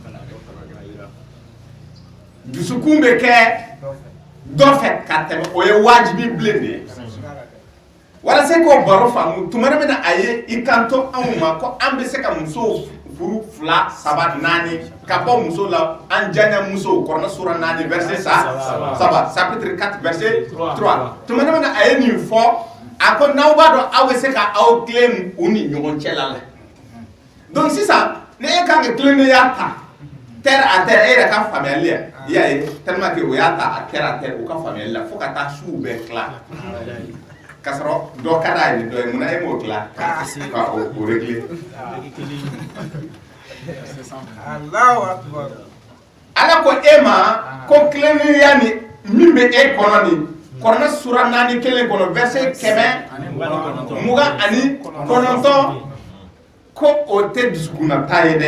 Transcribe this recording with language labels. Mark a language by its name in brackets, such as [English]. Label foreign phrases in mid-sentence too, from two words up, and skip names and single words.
[Bambara] dusukun bɛ kɛ dɔ fɛ ka tɛmɛ o ye wajibi bilen de ye walasa k'o baro faamu tuma min na a ye i kanto anw ma ko an bɛ se ka musow furu 2, 3, 4 ka bɔ muso la an janya musow kɔrɔna sura 4 [French] verset 7 chapitre 4 verset 3 [Bambara] tuma min na a ye nin fɔ a ko n'aw b'a dɔn aw bɛ se ka aw tilen u ni ɲɔgɔn cɛ la donc sisan ne e kan ka tilennenya ta [French] terre à terre [Bambara] e yɛrɛ ka faamuyali la i y'a ye [French] tellement que [Bambara] o y'a ta a [French] terre à terre [Bambara] o ka faamuyali la fo ka taa suw bɛɛ tila k'a sɔrɔ dɔ ka d'a ye dɔ ye munna e m'o tila ka o régler Ala ko e ma ko tilennenya ni min bɛ e kɔnɔ nin kɔrɔna sura 4 kelen kɔnɔ verset 129 ko o tɛ dusukunnata ye